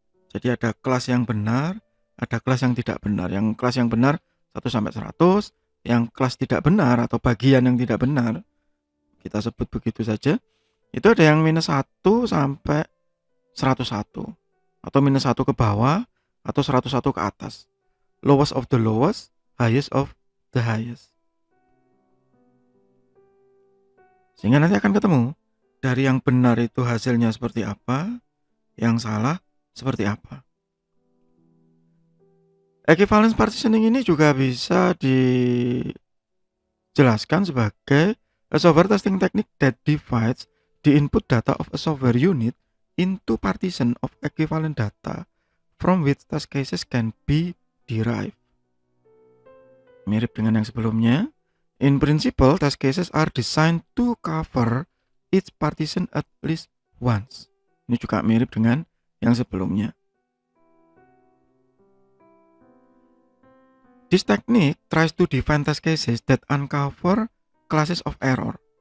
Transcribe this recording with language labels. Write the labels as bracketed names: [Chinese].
[Indonesian] Jadi ada kelas yang benar, ada kelas yang tidak benar. Yang kelas yang benar 1 sampai 100, yang kelas tidak benar atau bagian yang tidak benar, kita sebut begitu saja, itu ada yang minus 1 sampai 101, atau minus 1 ke bawah, atau 101 ke atas. [English] Lowest of the lowest, highest of the highest. [Indonesian] Sehingga nanti akan ketemu dari yang benar itu hasilnya seperti apa, yang salah seperti apa. Equivalence partitioning ini juga bisa dijelaskan sebagai [English] a software testing technique that divides the input data of a software unit into partition of equivalent data from which test cases can be derived. [Indonesian] Mirip dengan yang sebelumnya. [English] In principle, test cases are designed to cover each partition at least once. [Indonesian] Ini juga mirip dengan yang sebelumnya. [English] This technique tries to define test cases that uncover classes of error.